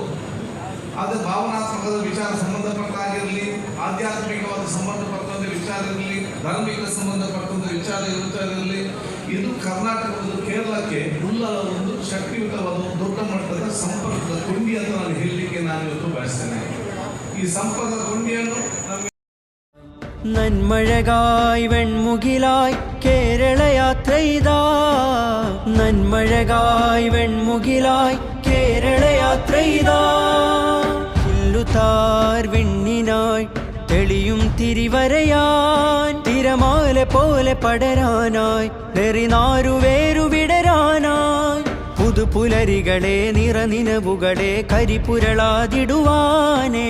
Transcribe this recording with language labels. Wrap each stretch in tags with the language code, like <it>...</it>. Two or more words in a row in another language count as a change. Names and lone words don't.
<kn>ಅದು ಭಾವನಾತ್ಮಕದ ವಿಚಾರ ಸಂಬಂಧಪಟ್ಟಾಗಿರಲಿ, ಆಧ್ಯಾತ್ಮಿಕವಾದ ಸಂಬಂಧಪಟ್ಟಂತ ವಿಚಾರ ಇರಲಿ, ಧಾರ್ಮಿಕ ಸಂಬಂಧಪಟ್ಟಂತ ವಿಚಾರ ಇರಲಿ, ಇದು ಕರ್ನಾಟಕ ಮತ್ತು ಕೇರಳಕ್ಕೆ ಉಲ್ಲಲ ಒಂದು ಶಕ್ತಿಯುತವಾದ ದೊಡ್ಡ ಮಟ್ಟದ ಸಂಪರ್ಕದ ಕೊಂಡಿ ಅಂತ ನಾನು ಹೇಳಲಿಕ್ಕೆ ನಾನು ಇವತ್ತು ಬಯಸ್ತೇನೆ. ಈ ಸಂಪರ್ಕದ ಕೊಂಡಿಯನ್ನು</kn> <ml>നന്മഴകായി വെൺമുകിലായി കേരളയാത്രയിതാ നന്മഴകായി വെൺമുകിലായി കേരളയാത്രയിതാ പുല്ലുതാർ വിണ്ണിനായി തെളിയും തിരിവരയാൻ തിരമാല പോലെ പടരാനായി നെറിനാരുവേരു വിടരാനായി പുതുപുലരികളെ നിറനിനവുകളെ കരിപുരളാതിടുവാനേ</ml>